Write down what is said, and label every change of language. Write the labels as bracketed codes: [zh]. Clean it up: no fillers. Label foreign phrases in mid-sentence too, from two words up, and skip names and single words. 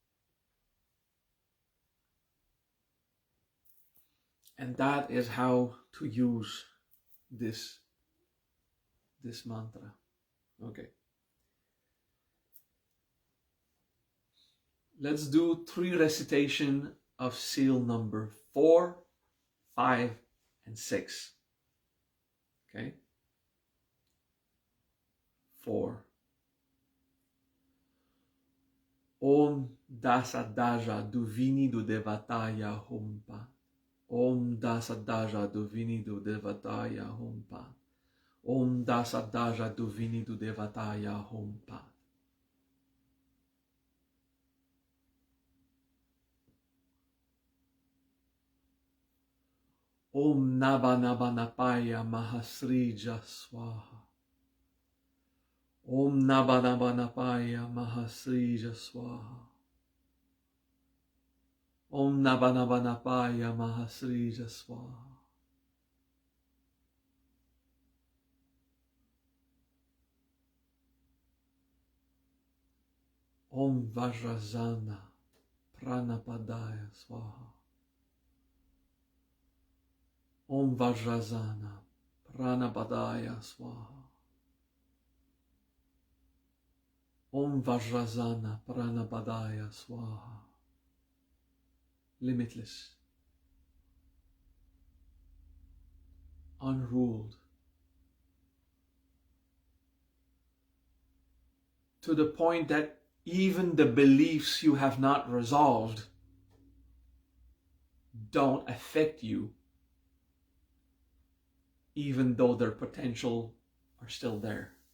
[en] And that is how to use this mantra. Okay. Let's do 3 recitation of seal number 4, 5, and 6. Okay? 4. [sa] Om Dasadaja Duvini Du Devataya Humpa. Om Dasadaja Duvini Du Devataya Humpa. Om Dasadaja Duvini Du Devataya Humpa. Om Nabanabanapaya Mahasrija Swaha. Om Nabanabanapaya Mahasrija Swaha. Om Nabanabanapaya Mahasrija Swaha. Om Vajrasana Pranapadaya Swaha. Om Vajrasana Pranapadaya Swaha. Om Vajrasana Pranapadaya Swaha. [en] Limitless. Unruled. To the point that even the beliefs you have not resolved don't affect you, even though their potential are still there.